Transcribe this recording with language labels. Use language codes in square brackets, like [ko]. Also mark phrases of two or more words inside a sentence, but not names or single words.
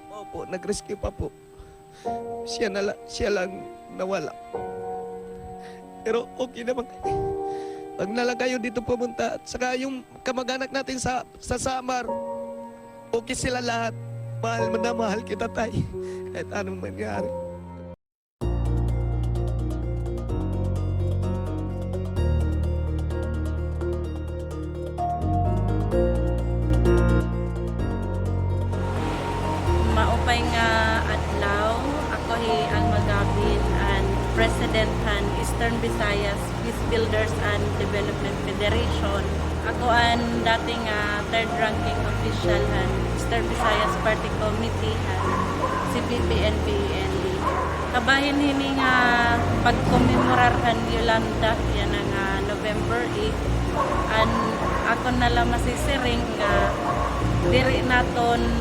[tl] Opo, nag-rescue pa po. Siya lang nawala. Pero okay naman kayo. Huwag na lang kayo dito pumunta. At saka yung kamag-anak natin sa Samar, okay sila lahat. Mahal na mahal kita, tay. Kahit anong mangyari. [war] Maupay nga adlaw, ako ang magabit and President han Eastern Visayas Peace Builders and Development Federation. Ako ang dating [en] third ranking official [war] han Eastern Visayas Party Committee han CPP-NPA. Kabahin hini nga pagkomemorar han Yolanda yan ang November 8 and ako nalang masisiring nga diri naton